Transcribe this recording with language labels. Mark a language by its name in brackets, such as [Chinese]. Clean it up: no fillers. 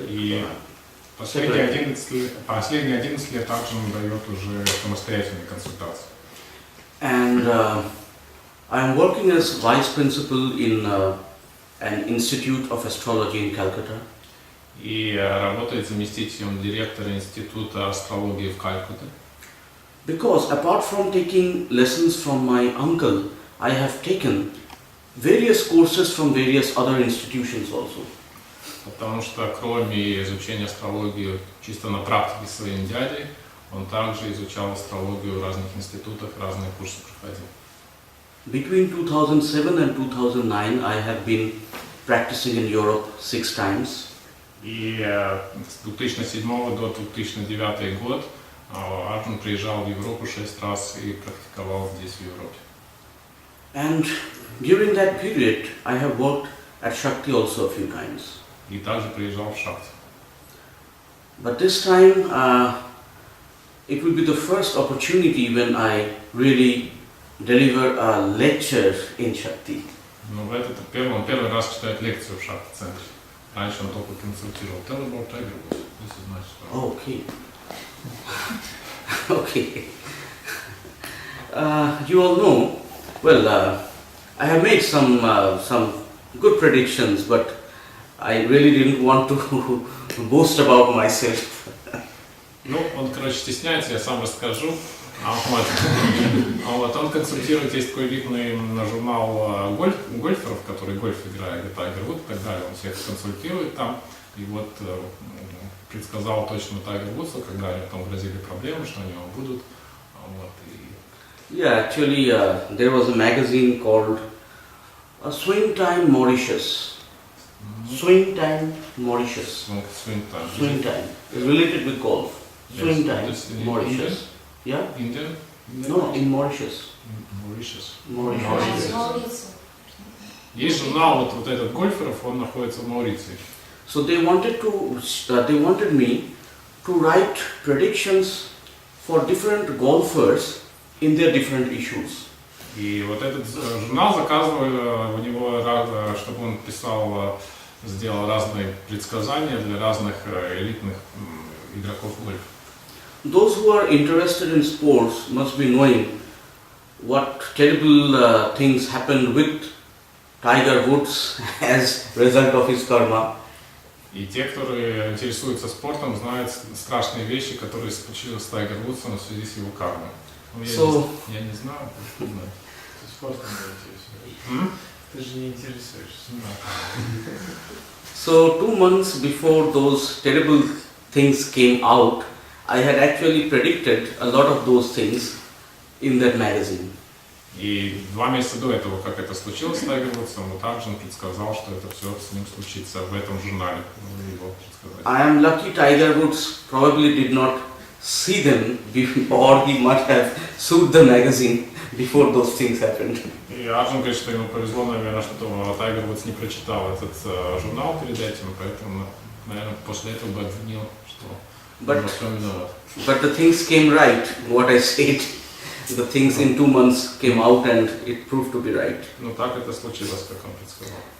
[Russian] И последние 11 лет Арджун дает уже самостоятельные консультации. [English] And I am working as vice principal in an institute of astrology in Calcutta. [Russian] И работает заместителем директора Института астрологии в Калькутте. [English] Because apart from taking lessons from my uncle, I have taken various courses from various other institutions also. [Russian] Потому что кроме изучения астрологии чисто на практике своим дядей, он также изучал астрологию в разных институтах, разные курсы проходил. [English] Between 2007 and 2009, I have been practicing in Europe 6 times. [Russian] И с 2007 до 2009 год Арджун приезжал в Европу 6 раз и практиковал здесь, в Европе. [English] And during that period, I have worked at ШАКТИ also a few times. [Russian] И также приезжал в ШАКТИ. [English] But this time, it will be the first opportunity when I really deliver a lecture in ШАКТИ. [Russian] Но в этот первый раз читает лекцию в ШАКТИ-центре. Раньше он только консультировал. [English] Tell about Tiger Woods. This is nice. Okay. Okay. You all know, well, I have made some good predictions, but I really didn't want to boast about myself. [Russian] Ну, он, короче, стесняется, я сам расскажу. Он консультирует, есть такой видный журнал гольферов, которые гольф играют, Tiger Woods и так далее. Он всех консультирует там. И вот предсказал точно Tiger Woods, когда они там грозили проблемы, что они его будут. Вот, [English] Yeah, actually, there was a magazine called Swing Time Mauritius. Swing Time Mauritius. Swing Time. Swing Time. It's related with golf. Swing Time Mauritius. Yeah? Indian? No, in Mauritius. Mauritius. Mauritius. [Russian] Есть журнал вот этот гольферов, он находится в Мауритии. [English] So they wanted me to write predictions for different golfers in their different issues. [Russian] И вот этот журнал заказывали у него, чтобы он сделал разные предсказания для разных элитных игроков гольфа. [English] Those who are interested in sports must be knowing what terrible things happened with Tiger Woods as result of his karma. [Russian] И те, которые интересуются спортом, знают страшные вещи, которые случились с Тайгер Вудсом в связи с его кармой. Я не знаю, не знаю. Ты спортом не интересуешься. Ты же не интересуешься. [English] So 2 months before those terrible things came out, I had actually predicted a lot of those things in that magazine. [Russian] И 2 месяца до этого, как это случилось с Тайгер Вудсом, вот Арджун предсказал, что это все с ним случится в этом журнале. Его предсказали. [English] I am lucky Tiger Woods probably did not see them or he must have sued the magazine before those things happened. [Russian] И Арджун говорит, что ему повезло, наверное, что Тайгер Вудс не прочитал этот журнал перед этим, поэтому, наверное, после этого бы обвинил, что он во всем виноват. [English] But the things came right, what I said. The things in 2 months came out and it proved to be right. [Russian] Ну так это случилось, как он предсказал.